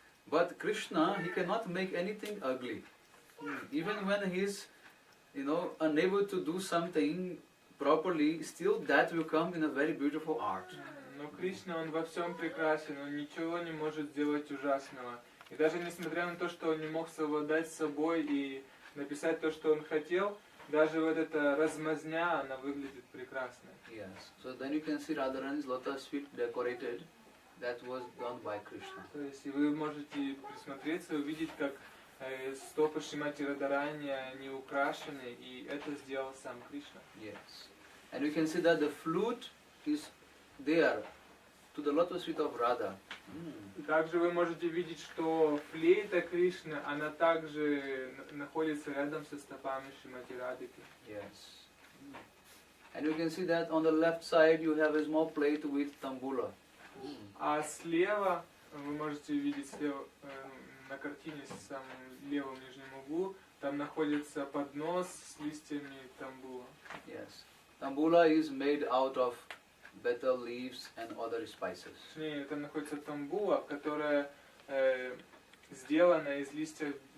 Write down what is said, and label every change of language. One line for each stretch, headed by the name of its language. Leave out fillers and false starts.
English: But Krishna, he cannot make anything ugly. Even when he's, unable to do something properly, still that will come in a very beautiful art.
Russian: Но Кришна, он во всем прекрасен, он ничего не может сделать ужасного. И даже несмотря на то, что он не мог совладать с собой и написать то, что он хотел, даже вот эта размазня, она выглядит прекрасно.
English: Yes. So then you can see Radharani's lotus feet decorated. That was done by Krishna.
Russian: То есть и вы можете присмотреться и увидеть, как стопы Шримати Радharani, они украшены, и это сделал сам Кришна.
English: Yes. And you can see that the flute is there to the lotus feet of Radha.
Russian: Также вы можете видеть, что флейта Кришны, она также находится рядом со стопами Шримати Радхики.
English: Yes. And you can see that on the left side you have a small plate with tambula.
Russian: А слева, вы можете видеть слева, на картине в самом левом нижнем углу, там находится поднос с листьями тамбула.
English: Yes. Tambula is made out of betel leaves and other spices.
Russian: Точнее, там находится тамбула, которая сделана из листьев